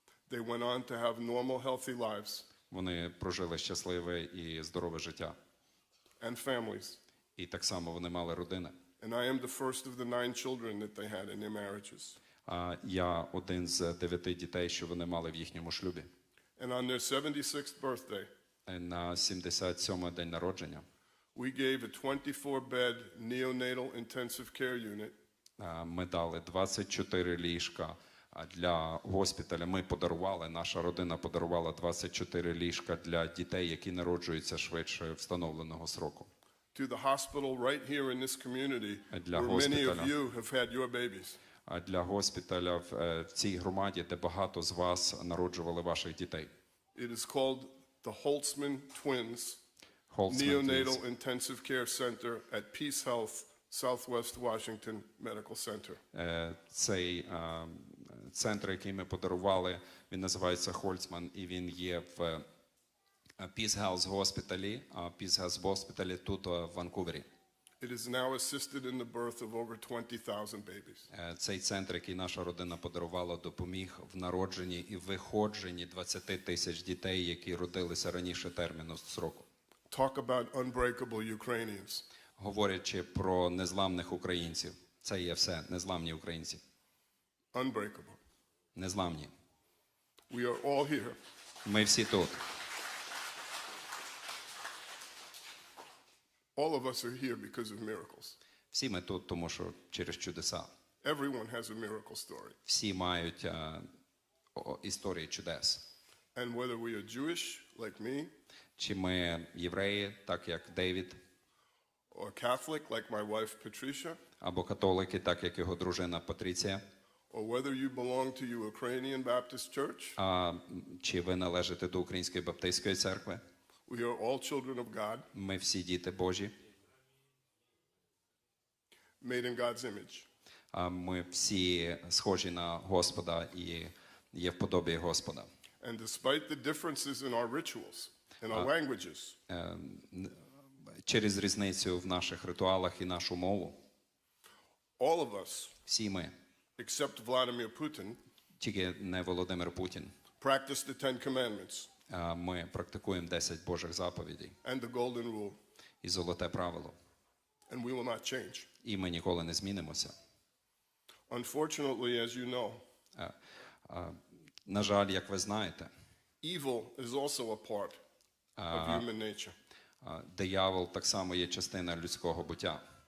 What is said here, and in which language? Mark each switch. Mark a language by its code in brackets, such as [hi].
[en] They went on to have normal, healthy lives [uk] Вони прожили щасливе і здорове життя. [en] and families. [uk] І так само вони мали родини. [en] And I am the first of the 9 children that they had in their marriages. [uk] Я один з 9 дітей, що вони мали в їхньому шлюбі. [en] And on their 76th birthday, [uk] На 77-й день народження [en] we gave a 24-bed neonatal intensive care unit [uk] ми дали 24 ліжка для госпіталя. Ми подарували, наша родина подарувала 24 ліжка для дітей, які народжуються швидше встановленого сроку. [en] to the hospital right here in this community, [uk] Для [en] where many of [uk] госпіталя. [en] you have had your babies. [uk] Для госпіталя в цій громаді, де багато з вас народжували ваших дітей. [en] It is called the Holtzman Twins Holtzman Neonatal Twins. Intensive Care Center at Peace Health, Southwest Washington Medical Center. [uk] Цей центр, який ми подарували, він називається Хольцман, і він є в Peace Health госпіталі, Peace Health госпіталі тут в Ванкувері. [en] It has now assisted in the birth of over 20,000 babies. [uk] Цей центр, який наша родина подарувала, допоміг в народженні і виходженні 20 тисяч дітей, які родилися раніше терміну сроку. [en] Talk about unbreakable Ukrainians. [uk] Говорячи про незламних українців, це є все, незламні українці. [en] Unbreakable. [uk] Незламні. [en] We are all here. [uk] Ми всі тут. [en] All of us are here because of miracles. [uk] Всі ми тут, тому що через чудеса. [en] Everyone has a miracle story. [uk] Всі мають історії чудес. [en] And whether we are Jewish, like me, [uk] Чи ми євреї, так як Дейвід, [en] or Catholic, like my wife Patricia, [uk] або католики, так як його дружина Патріція, [en] or whether you belong to the Ukrainian Baptist Church, [uk] чи ви належите до Української Баптистської церкви, [en] we are all children of God, [uk] ми всі діти Божі, [en] made in God's image. [uk] ми всі схожі на Господа і є в подобі Господа. [en] And despite the differences in our rituals, in our languages, [uk] Через різницю в наших ритуалах і нашу мову, [en] all of us, [uk] всі ми, [en] except Vladimir Putin, [uk] тільки не Володимир Путін, [en] practice the 10 commandments [uk] ми практикуємо 10 Божих заповідей [en] and the golden rule, [uk] і золоте правило. [en] and we will not change. [uk] І ми ніколи не змінимося. [en] Unfortunately, as you know, [uk] На жаль, як ви знаєте, [en] evil is also a part of human nature. [uk] диявол так само є частина людського буття.